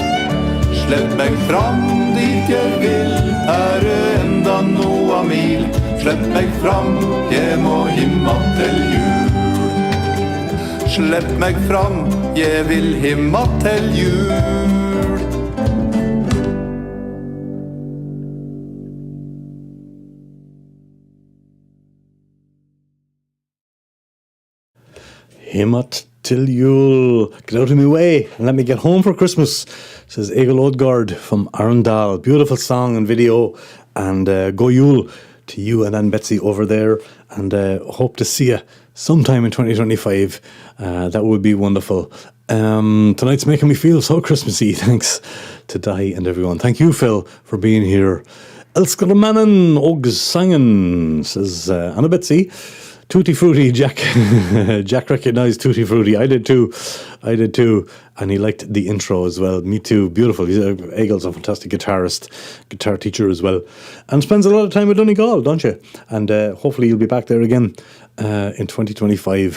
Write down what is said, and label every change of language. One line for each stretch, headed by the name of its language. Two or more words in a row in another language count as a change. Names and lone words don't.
Norwegian: Slipp meg fram, dit jeg vil, er det enda noa mil. Slipp meg fram, jeg må himma til jul. Slipp meg fram, jeg vil himma til jul. Himmat till Yule.
English: Get out of my way and let me get home for Christmas, says Egil Odgaard from Arendal. Beautiful song and video. And go Yule to you and Ann Betsy over there. And hope to see you sometime in 2025. That would be wonderful. Tonight's making me feel so Christmassy. Thanks to Di and everyone. Thank you, Phil, for being here.
Norwegian: Elsker mannen Ogs sangen,
English: says Anna Betsy. Tutti Frutti, Jack. Jack recognised Tutti Frutti. I did too. And he liked the intro as well. Me too. Beautiful. Egil's a fantastic guitarist, guitar teacher as well. And spends a lot of time with Donegal, don't you? And hopefully you'll be back there again in 2025.